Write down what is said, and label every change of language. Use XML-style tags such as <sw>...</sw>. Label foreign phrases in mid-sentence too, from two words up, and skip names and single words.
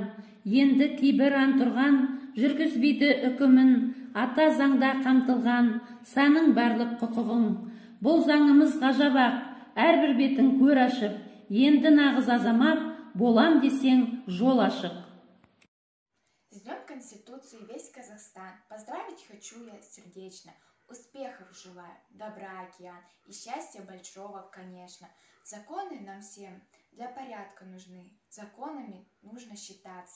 <kk>Енді кейбір антұрған жүргізбейді үкімін, ата заңда қамтылған саның барлық құқығың. Бұл заңымыз ғажап-ақ, әрбір бетін көр ашып, енді нағыз азамат болам десең жол ашық.</kk> <ru>С Днем Конституции весь Казахстан поздравить хочу я сердечно. Успехов желаю, добра океан и счастья большого, конечно. Законы нам всем для порядка нужны, законами нужно считаться.</ru>